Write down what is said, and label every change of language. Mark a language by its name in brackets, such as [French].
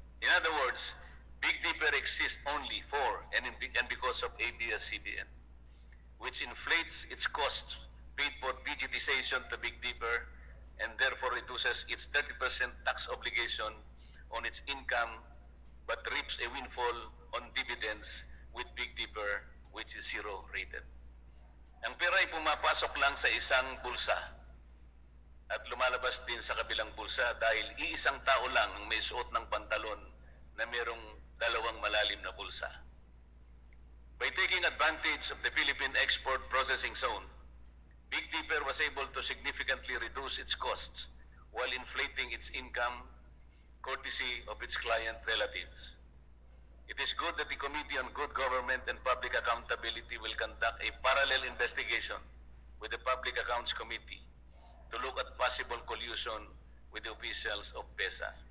[English] In other words, Big Dipper exists only for and because of ABS-CBN, which inflates its costs paid for digitization to Big Dipper and therefore reduces its 30% tax obligation on its income but reaps a windfall on dividends with Big Dipper, which is zero rated. [Filipino] Ang pera ay pumapasok lang sa isang bulsa at lumalabas din sa kabilang bulsa dahil iisang tao lang ang may suot ng pantalon na mayroong dalawang malalim na bulsa. [English] By taking advantage of the Philippine Export Processing Zone, Big Dipper was able to significantly reduce its costs while inflating its income courtesy of its client relatives. It is good that the Committee on Good Government and Public Accountability will conduct a parallel investigation with the Public Accounts Committee to look at possible collusion with the officials of PESA.